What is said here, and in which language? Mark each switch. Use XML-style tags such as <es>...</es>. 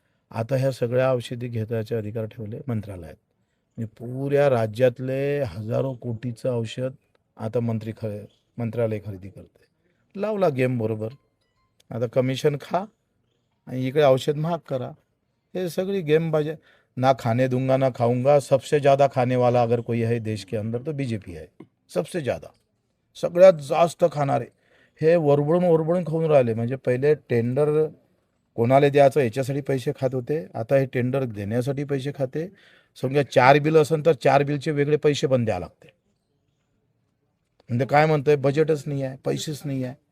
<mr>आता ह्या सगळ्या औषधी घेताचे अधिकार ठेवले मंत्रालयात. म्हणजे पुऱ्या राज्यातले हजारो कोटीचं औषध आता मंत्रालय खरेदी करते. लावला गेम बरोबर. आता कमिशन खा आणि इकडे औषध महाग करा. ये सगळी गेमबाजी.</mr> <hi>ना खाने दूंगा ना खाऊंगा, सबसे ज़्यादा खाने वाला अगर कोई है देश के अंदर तो BJP है. सबसे ज़्यादा,</hi> <mr>सगळ्यात जास्त खाणारे हे वरबडून खाऊन राहिले. म्हणजे पहिले टेंडर कोणाला द्यायचं याच्यासाठी पैसे खात होते, आता हे टेंडर देण्यासाठी पैसे खाते. समजा 4 बिल असेल तर 4 बिलचे वेगळे पैसे पण द्यावे लागते. म्हणजे काय म्हणतोय, बजेटच नाही आहे, पैसेच नाही आहे.</mr>